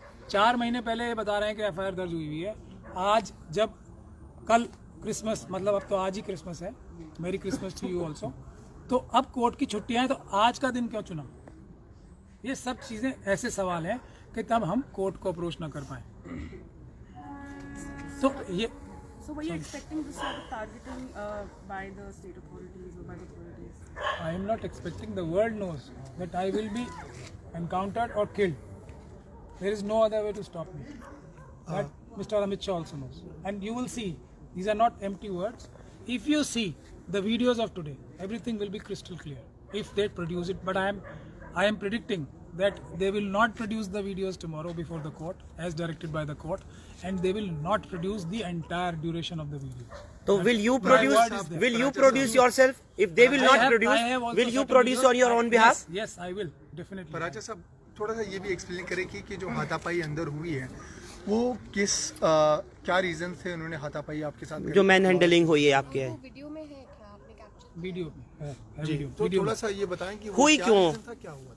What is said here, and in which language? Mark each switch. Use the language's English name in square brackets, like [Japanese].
[Hindi] 4 महीने पहले ये बता रहे हैं कि एफआईआर दर्ज हुई है। आज जब कल क्रिसमस, मतलब अब तो आज ही क्रिसमस है, [English] merry Christmas to you also, [Hindi] तो अब कोर्ट की छुट्टियाँ हैं, तो आज का दिन क्यों चुना? ये सब चीज़ें ऐसे सवाल हैं कि तब हम कोर्ट को अप्रोच ना कर पाए। तो ये [English] So were you expecting this sort of targeting by the state authorities or by the authorities? I am not expecting. The world knows that I will be encountered or killed. There is no other way to stop me. That Mr. Amit Shah also knows. And you will see, these are not empty words. If you see the videos of today, everything will be crystal clear if they produce it. But I am predicting that they will not produce the videos tomorrow before the court as directed by the court, and they will not produce the entire duration of the videos. तो will you produce yourself if they will not produce? Will you produce on your own behalf? Yes, I will definitely. [Hindi] राजा साहब, थोड़ा सा ये भी explain करें कि जो हाथापाई अंदर हुई है वो किस क्या रीजन से उन्होंने हाथापाई आपके साथ, जो मैन हैंडलिंग हुई है आपके है, वीडियो में है क्या, आपने कैप्चर वीडियो में है, जी, तो थोड़ा सा ये बताएं कि वो हुई क्या क्यों? reason था, क्या हुआ?